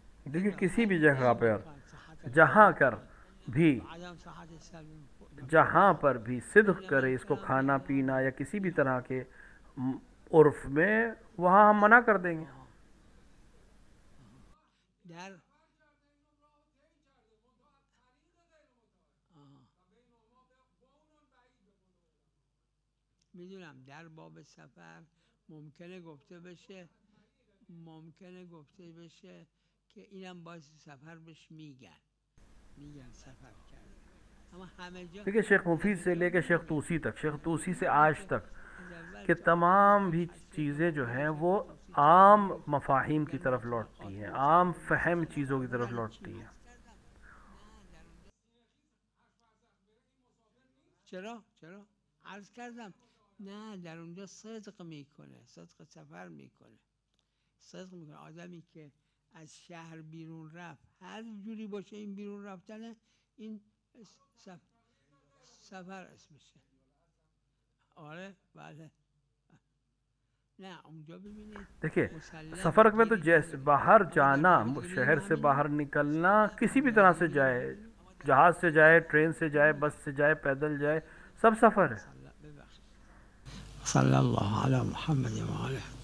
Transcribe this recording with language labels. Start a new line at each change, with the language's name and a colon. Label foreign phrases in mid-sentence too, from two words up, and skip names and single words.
Hindi: देखिए किसी भी जगह पर जहाँ कर भी, जहाँ पर भी सिद्क करे इसको खाना पीना या किसी भी तरह के उर्फ में, वहाँ हम मना कर देंगे।
Persian: میدونم در باب سفر ممکنه گفته بشه که اینم باعث سفر بهش میگن سفر کرده، اما همه جا
Hindi: देखिए शेख मुफीद से लेकर शेख तूसी तक, शेख तूसी से आज तक कि तमाम भी चीज़ें जो हैं वो आम मफाहिम की तरफ लौटती हैं, आम फहम चीज़ों की तरफ लौटती हैं।
Persian: چرا عرض کردم نه در اونجا صدق میکنه، صدق سفر میکنه، آدمی که از شهر بیرون رفت هر جوری باشه این بیرون رفتنه، این سفر اسمشه. آره بله. نه اونجا ببینید
Hindi: देखिए सफ़र में तो जैसे बाहर जाना, शहर से बाहर निकलना किसी भी तरह से जाए, जहाज़ से जाए, ट्रेन से जाए, बस से जाए, पैदल जाए, सब सफ़र है।
Arabic: صلی الله علی محمد و آله